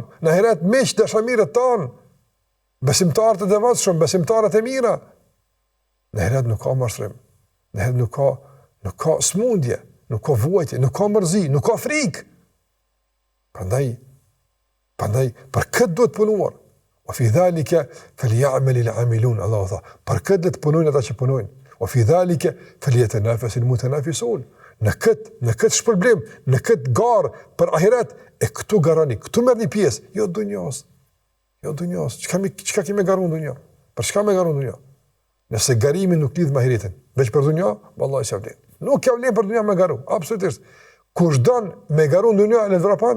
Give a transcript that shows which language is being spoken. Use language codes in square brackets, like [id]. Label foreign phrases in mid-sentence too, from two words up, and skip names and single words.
[sq] Në ahiret, miq dashamirët tanë. Besimtarët e devotshëm, besimtarët e mira. Në ahiret nuk ka mashtrim. Në ahiret nuk ka smundje, nuk ka vuajtje, nuk ka mërzi, nuk ka frikë. Prandaj për këtë duhet punuar. [ar] و في ذلك فليعمل العاملون, [sq] Allahu tha. Për këtë duhet punojnë ata që punojnë. [ar] و في ذلك فليتنافس المتنافسون. [sq] Në këtë shpërblim, në këtë garë për ahiret, e këtu garani, këtu merrni pjesë, jo dunjos. Jo dunjos. Çka kemi garu në dunjë? Për çka me garu në dunjë? Nëse garimi nuk lidh me ahiretin, veç për dunjë, vallahi s'ka vlen. Nuk ka vlen për dunjë me garu, absolutisht. Kush don me garu në dunjë, le vrapan.